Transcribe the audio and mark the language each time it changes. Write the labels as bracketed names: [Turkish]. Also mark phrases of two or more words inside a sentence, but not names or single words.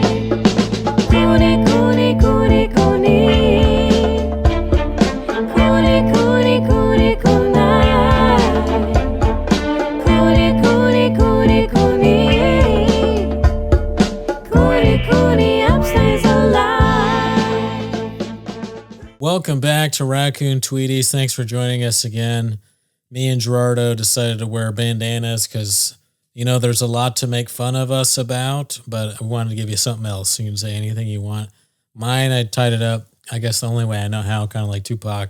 [English] Cooney, Cooney, Cooney, Cooney. Cooney, Cooney, Cooney, Cooney. Cooney, Cooney, Cooney, Cooney. Cooney, Cooney, upstays alive. Welcome back to Raccoon Tweeties. Thanks for joining us again. Me and Gerardo decided to wear bandanas because, you know, there's a lot to make fun of us about, but I wanted to give you something else. You can say anything you want. Mine, I tied it up, I guess the only way I know how, kind of like Tupac.